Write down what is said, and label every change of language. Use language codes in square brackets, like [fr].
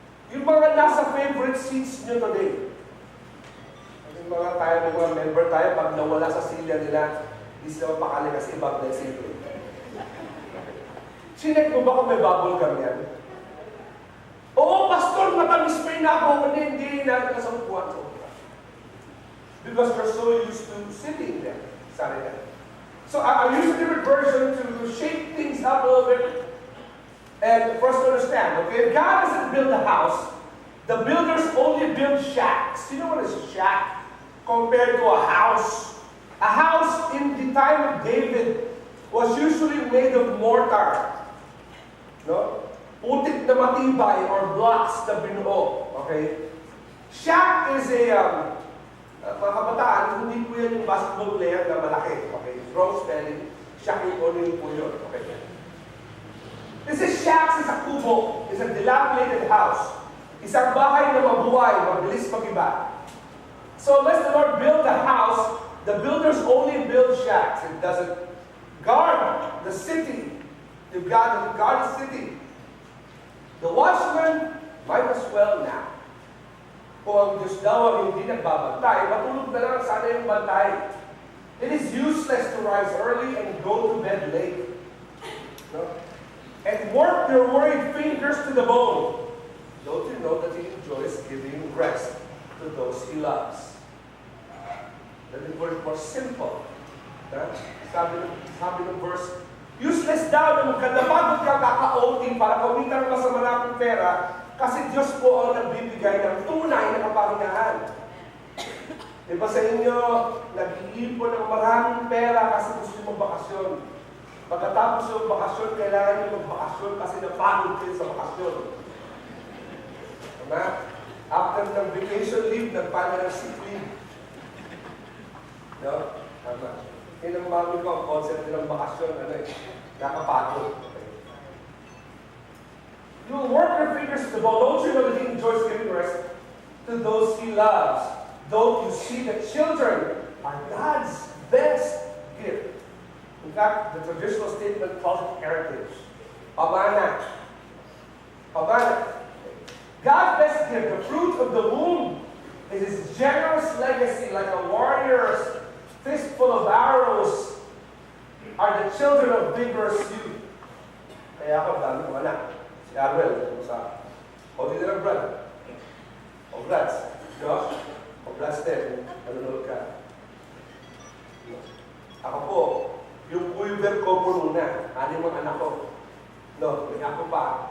[tl] Yung mga nasa favorite seats nyo today, yung mga tayo, may mga member tayo, pag nawala sa silya nila, hindi sila mapakali kasi ibang na silya. Sinek mo ba kung may bubble gum yan? Oo, pastor, matamis pa yung ako, hindi na sa upuan ko. [en] Because we're so used to sitting there. Sorry na. So I use a different version to shake things up a little bit. And for us to understand, okay, if God doesn't build a house, the builders only build shacks. You know what is a shack compared to a house? A house in the time of David was usually made of mortar. [tl] No? Putik na matibay or blocks na binuo. Okay? [en] Shack is a, [tl] mga kabataan, hindi po yan yung basketball player na malaki. Okay? [en] Wrong spelling. [tl] Shack yung po yun. [en] Okay? This is shacks, is a kubo. It's a dilapidated house. [tl] Isang bahay na mabuhay, mabilis mag-iba. [en] So unless the Lord build a house, the builders only build shacks. It doesn't guard the city. You've got to guard the city. The watchman might as well now. Kung ang Diyos daw ang hindi nagbabantay, matulog na lang sana yung bantay. It is useless to rise early and go to bed late. No? And work your worried fingers to the bone. Don't you know that He enjoys giving rest to those He loves? That is more simple. [tl] Sabi ng verse, useless daw na magkadapagod ka kaka-OT para kumita ka sa malapit pera kasi Diyos po ang nagbibigay ng tunay na kapahingahan. Iba sa inyo, nag-iipon ng maraming pera kasi gusto nyo magbakasyon. Pagkatapos yung bakasyon, kailangan nyo magbakasyon kasi napagod kayo sa bakasyon. Tama? After ng vacation leave, nagpala ng sick leave. No? Tama. Yun ang mami ko, ang concept ng bakasyon, nakapagod. Okay. [en] You will work your fingers to the bone. Don't you know that he enjoys giving rest to those he loves? Don't you see that children are God's best gift? In fact, the traditional statement calls it heritage. [tl] Pamana. Pamana. [en] God's best gift, the fruit of the womb, is his generous legacy, like a warrior's fistful of arrows, are the children of vigorous youth. [tl] Kaya ako, dami ko anak. Si Arwel, sa Odi na ng brother. Congrats. Josh, congrats din. Nanonood ka. Ako po, yung quiver ko puno na. Anim ang anak ko. No, may ako pa.